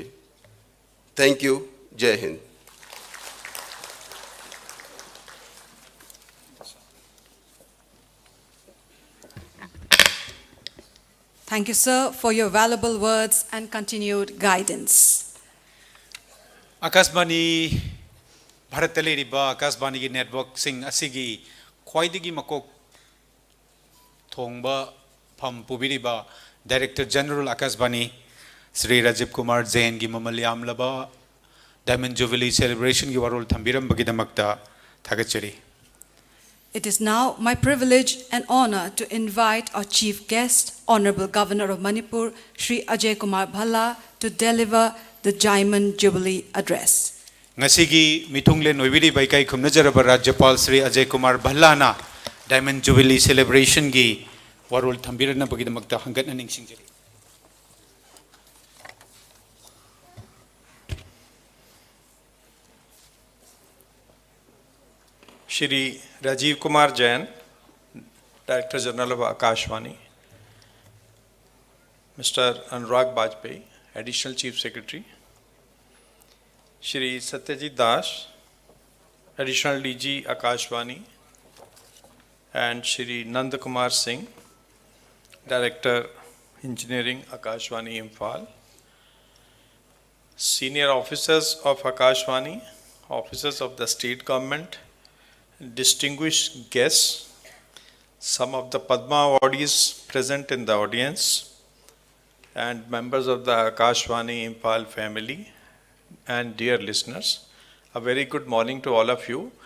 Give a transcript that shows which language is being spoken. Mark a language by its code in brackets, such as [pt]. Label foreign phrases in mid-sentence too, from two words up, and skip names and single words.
[en] Thank you. Jai Hind. Thank you, sir, for your valuable words and continued guidance. [mni] Akashvani Bharatale riba Akashvani ki network sing asigi khwaidagi makok thongba pham pubiriba [en] Director General [mni] Akashvani Sri Rajiv Kumar Jain gi mamalyam laba [en] Diamond Jubilee celebration [mni] ki warol thambiram bagidamakta thagachari. [en] It is now my privilege and honor to invite our chief guest, Honorable Governor of Manipur, Shri Ajay Kumar Bhalla, to deliver the Diamond Jubilee Address. [mni] Ngasigi mitunglen oibiri baikai khumnajaraba Rajyapal Sri Ajay Kumar Bhalla [en] Diamond Jubilee celebration [mni] gi warul thambirana bagidamakta hangatna ningsingjari. [en] Shri Rajiv Kumar Jain, Director General of Akashvani, Mr. Anurag Bajpai, Additional Chief Secretary, Shri Satyajit Das, Additional DG Akashvani, and Shri Nand Kumar Singh, Director Engineering Akashvani Imphal, Senior Officers of Akashvani, Officers of the State Government, distinguished guests, some of the Padma awardees present in the audience, and members of the Akashvani Imphal family, and dear listeners, a very good morning to all of you.